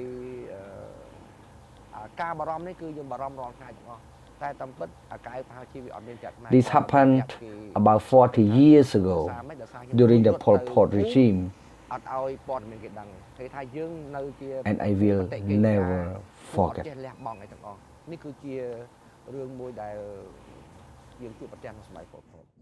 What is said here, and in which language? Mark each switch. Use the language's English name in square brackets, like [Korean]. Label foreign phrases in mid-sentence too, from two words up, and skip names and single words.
[English] This happened about 40 years ago during the Pol Pot regime, and I will never forget. [Khmer] នេះគឺជារឿងមួយដែលយើងជួបប្រទះក្នុងសម័យពល